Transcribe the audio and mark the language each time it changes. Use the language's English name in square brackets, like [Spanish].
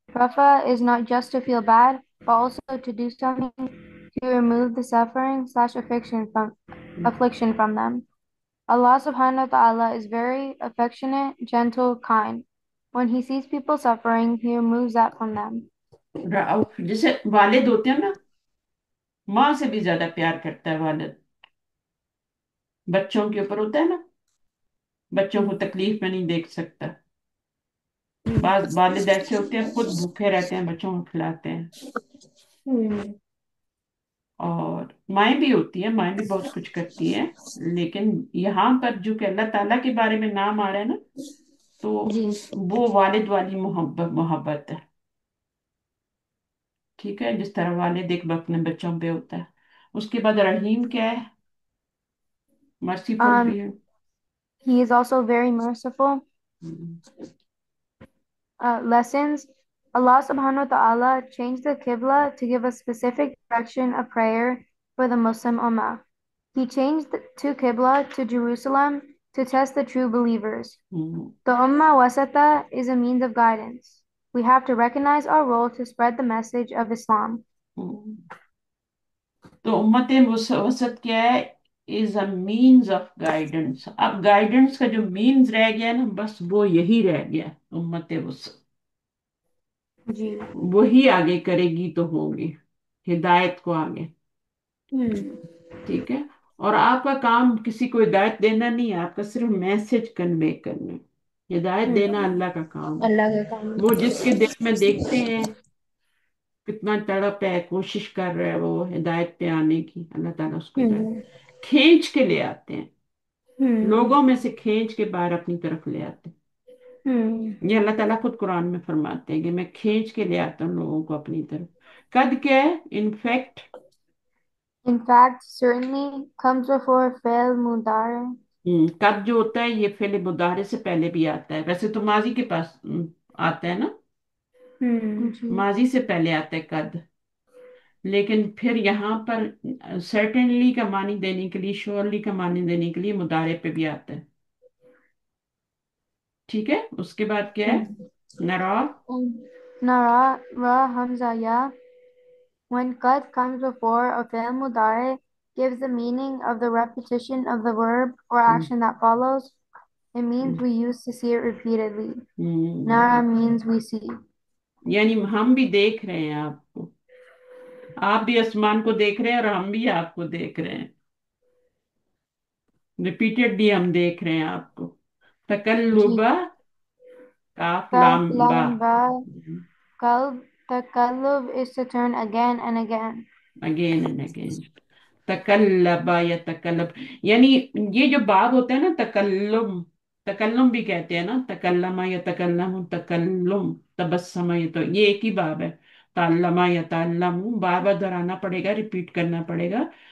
[English] Rafa is not just to feel bad, but also to do something to remove the suffering slash affliction from them. Allah subhanahu wa ta'ala is very affectionate, gentle, kind. When he sees people suffering, he removes that from them. [Hindi] Rauf जैसे वालिद होते हैं ना, माँ से भी ज्यादा प्यार करता है वालिद, बच्चों के ऊपर होता है ना, बच्चों को तकलीफ में नहीं देख सकता। बाज वालिद ऐसे होते हैं, खुद भूखे रहते हैं, बच्चों को खिलाते हैं। और माएँ भी होती है, माएँ भी बहुत कुछ करती है, लेकिन यहाँ पर जो कि अल्लाह ताला के बारे में नाम आ रहा है ना, तो जी। वो वालिद वाली मोहब्बत मोहब्बत है। ठीक है, जिस तरह वालिद एक अपने बच्चों पे होता है। उसके बाद रहीम क्या है, मर्सीफुल Um, भी है। [English] he is also very merciful. Hmm. Lessons. Allah subhanahu wa ta'ala changed the Qibla to give a specific direction of prayer for the Muslim Ummah. He changed to Qibla to Jerusalem to test the true believers. Hmm. The Ummah Wasata is a means of guidance. We have to recognize our role to spread the message of Islam. Hmm. [Hindi] तो उम्मत वसत क्या है, [English] Is a means of guidance. [Hindi] अब guidance का जो means रह गया ना, बस वो यही रह गया, उम्मत वसत। जी। वही आगे करेगी तो होगी, हिदायत को आगे। हम्म। ठीक है, और आपका काम किसी को हिदायत देना नहीं है, आपका सिर्फ मैसेज कन्वे करना है। हिदायत देना हम्म। अल्लाह का काम है। अल्लाह के काम। वो जिसके दिल में देखते हैं कितना तड़प है, कोशिश कर रहा है वो हिदायत पे आने की, अल्लाह ताला उसको हिदायत हम्म। खींच के ले आते हैं, हम्म। लोगों में से खींच के बाहर अपनी तरफ ले आते हैं। हम्म। ये अल्लाह ताला खुद कुरान में फरमाते हैं कि मैं खींच के ले आता हूँ लोगों को अपनी तरफ। कद क्या है, in fact. [English] In fact, certainly comes before fail mudare. [Hindi] कद जो होता है ये फेले मुदारे से पहले भी आता है, वैसे तो माजी के पास आता है ना, जी। माजी से पहले आता है कद। लेकिन फिर यहाँ पर सर्टेनली का मानी देने के लिए, श्योरली का मानी देने के लिए मुदारे पे भी आता है। ठीक है, उसके बाद क्या है, हम्म। नरा। [English] Nara, Ra, Hamza, Ya. When qad comes before a fi'l mudari, gives the meaning of the repetition of the verb or hmm. action that follows. It means we used to see it repeatedly. Hmm, Nara means we see. [Hindi] यानी हम भी देख रहे हैं आपको, आप भी आसमान को देख रहे हैं और हम भी आपको देख रहे हैं, रिपीटेडली हम देख रहे हैं आपको। जी। तकल्लुबा, काफ [English] Kaf [Hindi] लाम बा। [English] lam ba kalb. Takallub is to turn again and again. Again and again, [Hindi] तकल्लबा या तकल्लब, यानी ये जो बाब होता है ना, तकल्लुम, तकल्लुम भी कहते हैं ना, तकल्लमा या तकल्लम, तकल्लुम, तबस्सम, ये तो ये एक ही बाब है। ताल्लमा या ताल्लमु, बार बार दोहराना पड़ेगा, रिपीट करना पड़ेगा।